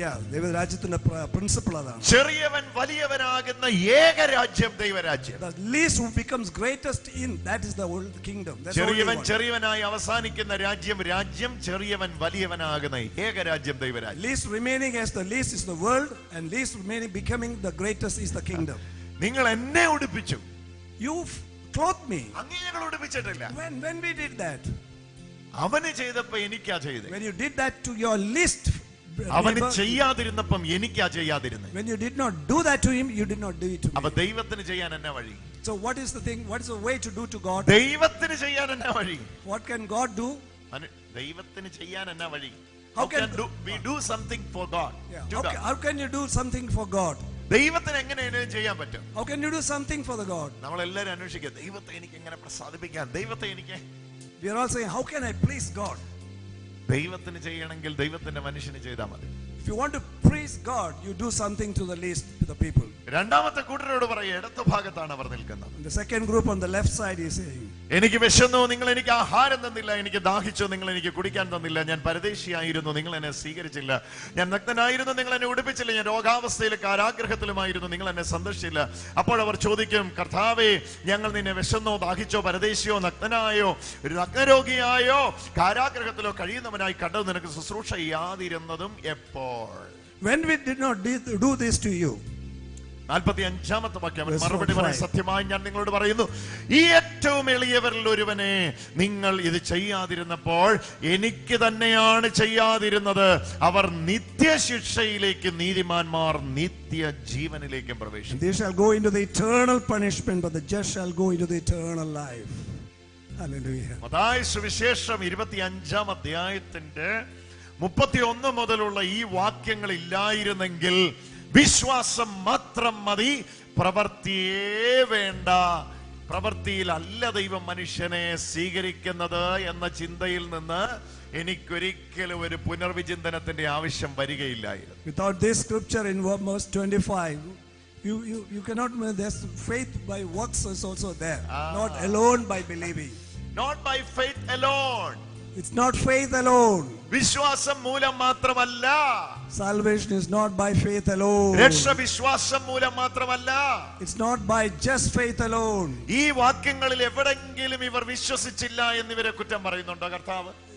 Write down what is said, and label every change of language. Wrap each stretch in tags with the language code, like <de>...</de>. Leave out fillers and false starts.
<ml>Yeah, ദൈവരാജ്യത്തിന്റെ principle അതാണ്. ചെറിയവൻ വലിയവനാകുന്ന ഏകരാജ്യം ദൈവരാജ്യം.</ml> <en>The least who becomes greatest in, that is the world kingdom.</en> <ml>ചെറിയവൻ ചെറിയവനായി അവസാനിക്കുന്ന രാജ്യം ചെറിയവൻ വലിയവനാകുന്ന ഏകരാജ്യം ദൈവരാജ്യം.</ml> <en>Least remaining as the least is the world, and least remaining becoming the greatest is the kingdom.</en> <ml>നിങ്ങൾ എന്നെ ഉടുപ്പിച്ചു.</ml> <en>You clothed me.</en> <ml>അങ്ങേ ഞങ്ങൾ ഉടുപ്പിച്ചിട്ടില്ല.</ml> <en>When we did that,</en> <ml>അവന് ചെയ്തപ്പോ എനിക്കാ ചെയ്തത്.</ml> <en>when you did that to your least</en> <ml>അവന്</ml> <en>neighbor,</en> <ml>ചെയ്യാതിരുന്നപ്പം എനിക്കാ ചെയ്യാതിരുന്നത്.</ml> <en>when you did not do that to him, you did not do it to</en> <ml>അപ്പൊ</ml> <en>me.</en> <ml>ദൈവത്തിന് ചെയ്യാൻ എന്നാ വഴി?</ml> <en>So what is the thing? What is the way to do to God?</en> <ml>ദൈവത്തിന് ചെയ്യാൻ എന്നാ വഴി?</ml> <en>What can God do?</en> <ml>ദൈവത്തിന് ചെയ്യാൻ എന്നാ വഴി?</ml> <en>How can we do something for God? Yeah. How can you do something for God?</en> <ml>ദൈവത്തിന് എങ്ങനെയാണ് ചെയ്യാൻ പറ്റും?</ml> <en>How can you do something for the God?</en> <ml>നമ്മൾ എല്ലാവരും അന്വേഷിക്കുക, ദൈവത്തെ എനിക്ക് എങ്ങനെ പ്രസാദിപ്പിക്കാം, ദൈവത്തെ എനിക്ക്.</ml> <en>We are all saying, how can I please God?</en> <ml>ദൈവത്തിന് ചെയ്യണമെങ്കിൽ ദൈവത്തിന്റെ മനുഷ്യന് ചെയ്താൽ മതി.</ml> <en>If you want to please God, you do something to the least, to the people.</en> <ml>രണ്ടാമത്തെ കൂട്ടരോട് പറയുക, ഇടത്ത് ഭാഗത്താണ് അവർ നിൽക്കുന്നത്.</ml> <en>The second group on the left side is saying,</en> <ml>എനിക്ക് വിശന്നു, നിങ്ങൾ എനിക്ക് ആഹാരം തന്നില്ല, എനിക്ക് ദാഹിച്ചു, നിങ്ങൾ എനിക്ക് കുടിക്കാൻ തന്നില്ല, ഞാൻ പരദേശിയായിരുന്നു, നിങ്ങൾ എന്നെ സ്വീകരിച്ചില്ല, ഞാൻ നഗ്നനായിരുന്നു, നിങ്ങൾ എന്നെ ഉടുപ്പിച്ചില്ല, ഞാൻ രോഗാവസ്ഥയിലും കാരാഗ്രഹത്തിലുമായിരുന്നു, നിങ്ങൾ എന്നെ സന്ദർശിച്ചില്ല. അപ്പോൾ അവർ ചോദിക്കും, കർത്താവേ, ഞങ്ങൾ നിന്നെ വിശന്നോ, ദാഹിച്ചോ, പരദേശിയോ, നഗ്നനായോ, ഒരു നഗ്നരോഗിയായോ, കാരാഗ്രഹത്തിലോ കഴിയുന്നവനായി കണ്ടത് നിനക്ക് ശുശ്രൂഷ ചെയ്യാതിരുന്നതും എപ്പോൾ?</ml> <en>when we did not do this to you.</en> <ml>45ാമത്തെ വാക്യം മറുപടി പറയാൻ, സത്യമായി ഞാൻ നിങ്ങളോട് പറയുന്നു, ഈ ഏറ്റവും എളിയവരിൽ ഒരുവനെ നിങ്ങൾ ഇത് ചെയ്യാതിരുന്നപ്പോൾ എനിക്ക് തന്നെയാണ് ചെയ്യാതിരുന്നത്. അവർ നിത്യശിക്ഷയിലേക്ക്, നീതിമാന്മാർ നിത്യജീവനിലേക്കും പ്രവേശിക്കും.</ml> <en>They shall go into the eternal punishment, but the just shall go into the eternal life. Hallelujah.</en> <ml>Mathai സുവിശേഷം 25ാം അധ്യായത്തിന്റെ 31 മുതലുള്ള ഈ വാക്യങ്ങൾ ഇല്ലായിരുന്നെങ്കിൽ വിശ്വാസം മാത്രം മതി, പ്രവൃത്തിയേ വേണ്ട. പ്രവൃത്തിയിലല്ല ദൈവം മനുഷ്യനെ സ്വീകരിക്കുന്നത് എന്ന ചിന്തയിൽ നിന്ന് എനിക്കൊരിക്കലും ഒരു പുനർവിചിന്തനത്തിന്റെ ആവശ്യം വരികയില്ലായിരുന്നു.</ml> <en>Without this scripture in verse 25, you cannot. There's faith by works is also there, not alone by believing. Not by faith alone. It's not faith alone.</en> <ml>വിശ്വാസം മൂലം മാത്രമല്ല.</ml> <en>Salvation is not by faith alone.</en> <ml>രക്ഷ വിശ്വാസം മൂലം മാത്രമല്ല.</ml> <en>It's not by just faith alone.</en> <ml>ഈ വാക്യങ്ങളിൽ എവിടെങ്കിലും ഇവർ വിശ്വസിച്ചില്ല എന്നിവരെ കുറ്റം പറയുന്നുണ്ടോ കർത്താവ്?</ml>